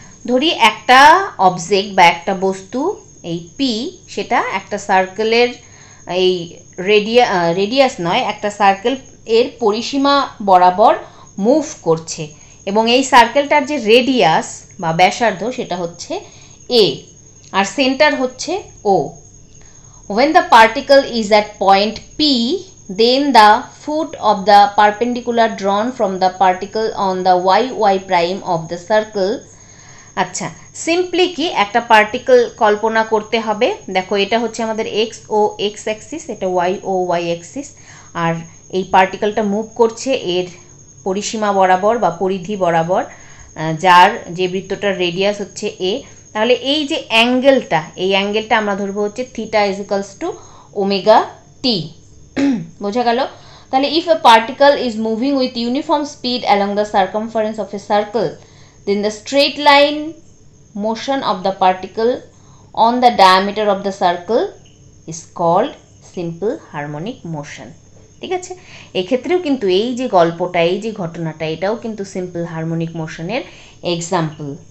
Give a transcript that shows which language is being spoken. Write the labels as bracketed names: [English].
[Bangla] ধরি একটা অবজেক্ট বা একটা বস্তু, এই পি, সেটা একটা সার্কেলের এই রেডিয়াস নয়, একটা সার্কেল এর পরিসীমা বরাবর মুভ করছে, এবং এই সার্কেলটার যে রেডিয়াস বা ব্যাসার্ধ সেটা হচ্ছে এ, আর সেন্টার হচ্ছে ও। [English] When the particle is at point P, then the foot of the perpendicular drawn from the particle on the y prime of the circle। [Bangla] আচ্ছা, সিম্পলি কি একটা পার্টিকেল কল্পনা করতে হবে। দেখো, এটা হচ্ছে আমাদের এক্স ও এক্স অ্যাক্সিস, এটা ওয়াই ও ওয়াই অ্যাক্সিস, আর এই পার্টিকেলটা মুভ করছে এর পরিসীমা বরাবর বা পরিধি বরাবর, যার যে বৃত্তটার রেডিয়াস হচ্ছে এ। তাহলে এই যে অ্যাঙ্গেলটা, এই অ্যাঙ্গেলটা আমরা ধরবো হচ্ছে [English] Theta is equals to omega t. [Bangla] বোঝা গেল? [English] তাহলে if a particle is moving with uniform speed along the circumference of a circle, then the straight line motion of the particle on the diameter of the circle is called simple harmonic motion। [Bangla] ঠিক আছে, এক্ষেত্রেও কিন্তু এই যে গল্পটা, এই যে ঘটনাটা, এটাও কিন্তু সিম্পল হারমোনিক মোশনের এক্সাম্পল।